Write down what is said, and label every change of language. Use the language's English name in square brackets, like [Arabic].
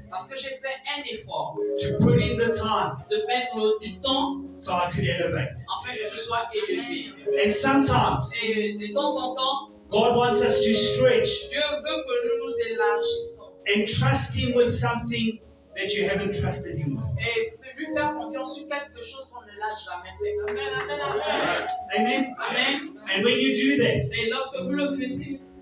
[French] Parce que j'ai fait un effort [English] to put in the time [French] de mettre du temps [English] so I could elevate. [French] afin que je sois élevé. [English] And sometimes [French] Et de temps en temps, [English] God wants us to stretch [French] Dieu veut que nous nous élargissons [English] and trust Him with something that you haven't trusted Him with. [French] et lui faire confiance sur quelque chose qu'on ne l'a jamais fait. [English] Amen, amen, amen. Amen? Amen. And when you do that, [French] Et lorsque vous le faites,